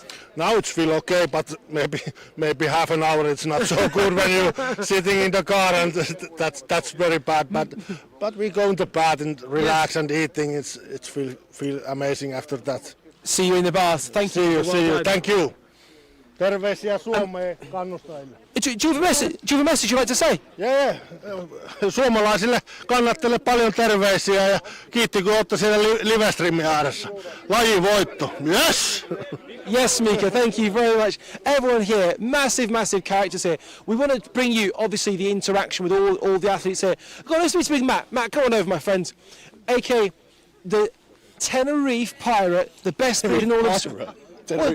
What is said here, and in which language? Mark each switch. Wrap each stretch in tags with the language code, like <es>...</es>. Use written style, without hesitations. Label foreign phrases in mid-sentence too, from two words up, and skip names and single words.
<en>Now it feels okay, but maybe half an hour it's not so good when you're sitting in the car, and that's very bad. But we go into bed and relax and eating. It feel amazing after that. See you in the bath. Thank you. See you. Thank you.</en> <fi>Terveisiä Suomeen kannustajille.</fi> <en>Do you have a message you'd like to say? Yeah.</en> <fi>Suomalaisille kannattajille paljon terveisiä ja kiitti kun olette siellä livestreamin ääressä. Lajivoitto.</fi> <en>Yes! Yes, Mika, thank you very much. Everyone here, massive characters here. We want to bring you, obviously, the interaction with all the athletes here. Go on, let's speak to Matt. Matt, come on over, my friend. AK, the Tenerife Pirate, the best breed in all of...</en>